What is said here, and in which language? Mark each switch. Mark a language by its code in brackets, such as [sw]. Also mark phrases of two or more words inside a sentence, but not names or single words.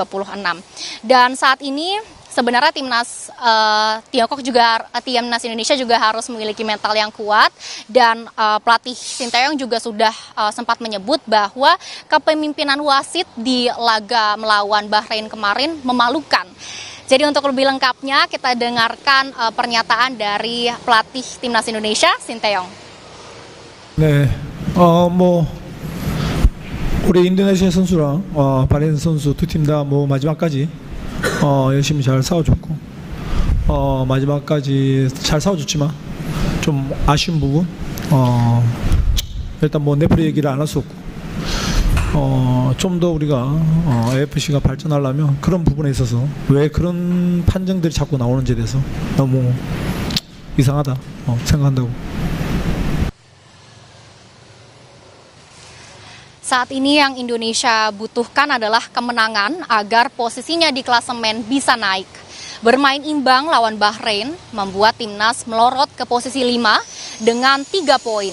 [id] Dan saat ini sebenarnya timnas Tiongkok juga timnas Indonesia juga harus memiliki mental yang kuat dan pelatih Sinteyong juga sudah sempat menyebut bahwa kepemimpinan wasit di laga melawan Bahrain kemarin memalukan. Jadi untuk lebih lengkapnya kita dengarkan pernyataan dari pelatih timnas Indonesia Sinteyong. [ko] 네, 우리 인도네시아 선수랑 바레인 선수 2팀 다 마지막까지 열심히 잘 싸워줬고 마지막까지 잘 싸워줬지만 좀 아쉬운 부분 일단 네프리 얘기를 안 할 수 없고 좀 더 우리가 AFC가 발전하려면 그런 부분에 있어서 왜 그런 판정들이 자꾸 나오는지에 대해서 너무 이상하다 생각한다고. [id] Saat ini yang Indonesia butuhkan adalah kemenangan agar posisinya di klasemen bisa naik. Bermain imbang lawan Bahrain membuat timnas melorot ke posisi 5 dengan 3 poin.